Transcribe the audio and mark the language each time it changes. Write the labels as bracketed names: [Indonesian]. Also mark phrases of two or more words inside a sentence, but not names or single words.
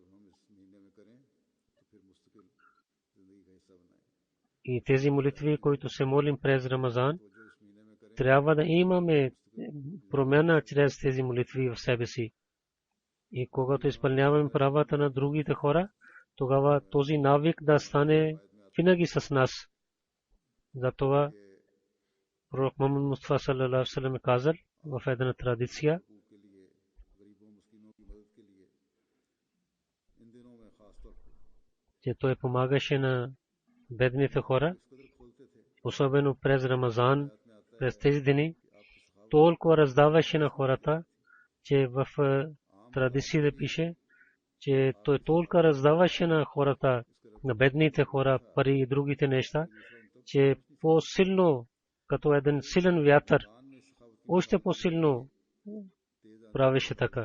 [Bulgarian] и тези молитви, които се молим през Рамазан, трябва да имаме промяна чрез тези молитви в себе си. И когато изпълняваме правата на другите хора, тогава този навик да стане винаги с нас. Затова пророк Мухаммад Мустафа [Arabic] صلى الله عليه وسلم [Bulgarian] казал в една традиция, че той помагаше на бедните хора, особено през Рамазан, през тези дни, толкова раздаваше на хората, че в традициите пише, че той толкова раздаваше на хората, на бедните хора, пари и другите неща, че по-силно, като един силен вятър, още по-силно правеше така.